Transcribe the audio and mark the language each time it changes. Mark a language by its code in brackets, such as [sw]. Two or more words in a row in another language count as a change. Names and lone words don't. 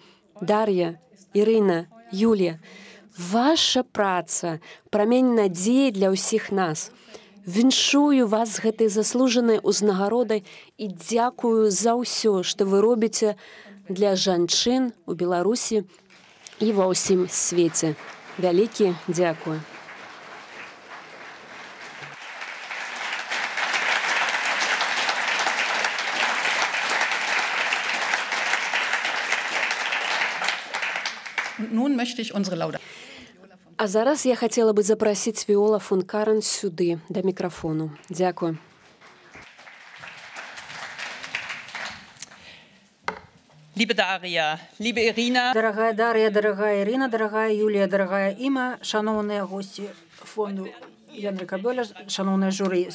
[be] Дар'я, Ірына, Юлія, ваша праца прамень надзеі для ўсіх нас. Віншую вас з гэтай заслужанай узнагародай і дзякую за ўсё, што вы робіце для жанчын у Беларусі і ва ўсім свеце. Вялікі дзякую. [de] Nun möchte ich unsere Lauda. [be] А зараз я хацела бы запрасіць Віола фон Карен сюды, да мікрафону. Дзякую. [de] Liebe Daria, liebe Irina. [uk] Дорогая Дар'я, дорогая Ірина, дорогая Юлія, дорогая Іма, шановныя госці фонду Янрика Бёля, шановнае журы.